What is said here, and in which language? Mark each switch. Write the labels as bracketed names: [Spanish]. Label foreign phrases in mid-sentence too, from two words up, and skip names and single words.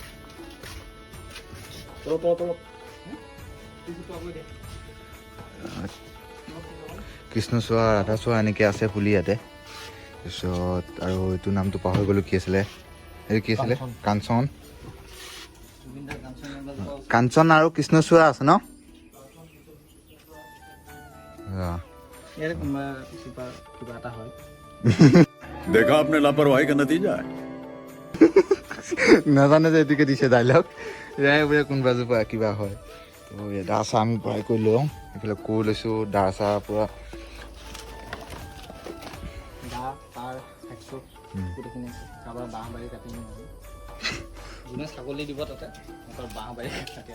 [Assamese] কৃষ্ণচূড়া ৰাধাচূড়া এনেকৈ আছে পুলি ইয়াতে তাৰপিছত আৰু এইটো নামটো পাহৰি গ'লোঁ কি আছিলে এইটো কি আছিলে কাঞ্চন কাঞ্চন আৰু কৃষ্ণচূড়া আছে ন [Hindi] देखा आपने लापरवाही का नतीजा है [Assamese] নাজানে যে এইটোকে দিছে ডাইলগ এয়াই বোলে কোনোবা জোপা কিবা হয় তো দা চাহ আমি ভৰাই কৰি লওঁ এইফালে কোৰ লৈছোঁ দা চাহ পূৰা ছাগলী দিব তাতে বাঁহ বাৰী কাটি